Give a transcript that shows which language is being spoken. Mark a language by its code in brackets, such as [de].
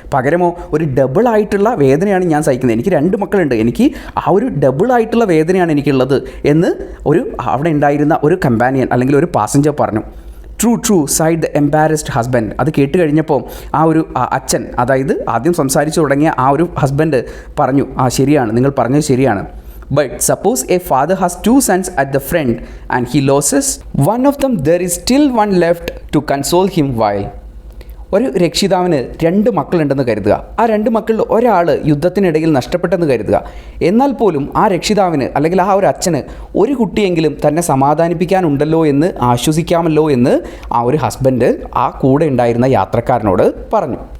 [ml] പകരമോ ഒരു ഡബിളായിട്ടുള്ള വേദനയാണ് ഞാൻ സഹിക്കുന്നത്. എനിക്ക് 2 മക്കളുണ്ട്, എനിക്ക് ആ ഒരു ഡബിളായിട്ടുള്ള വേദനയാണ് എനിക്കുള്ളത് എന്ന് അവിടെ ഉണ്ടായിരുന്ന ഒരു കമ്പാനിയൻ അല്ലെങ്കിൽ ഒരു പാസഞ്ചർ പറഞ്ഞു. [en] True said the embarrassed husband. [ml] അത് കേട്ട് കഴിഞ്ഞപ്പോൾ ആ ഒരു അച്ഛൻ, അതായത് ആദ്യം സംസാരിച്ചു തുടങ്ങിയ ആ ഒരു ഹസ്ബൻഡ് പറഞ്ഞു, ശരിയാണ്, നിങ്ങൾ പറഞ്ഞത് ശരിയാണ്. [en] But suppose a father has 2 sons at the front and he loses one of them, there is still one left to console him while. [ml] ഒരു രക്ഷിതാവിന് 2 മക്കളുണ്ടെന്ന് കരുതുക. ആ 2 മക്കളിൽ ഒരാൾ യുദ്ധത്തിനിടയിൽ നഷ്ടപ്പെട്ടെന്ന് കരുതുക. എന്നാൽ പോലും ആ രക്ഷിതാവിന് അല്ലെങ്കിൽ ആ ഒരു അച്ഛന് ഒരു കുട്ടിയെങ്കിലും തന്നെ സമാധാനിപ്പിക്കാനുണ്ടല്ലോ എന്ന് ആശ്വസിക്കാമല്ലോ എന്ന് ആ ഒരു ഹസ്ബൻഡ് ആ കൂടെ ഉണ്ടായിരുന്ന യാത്രക്കാരനോട് പറഞ്ഞു.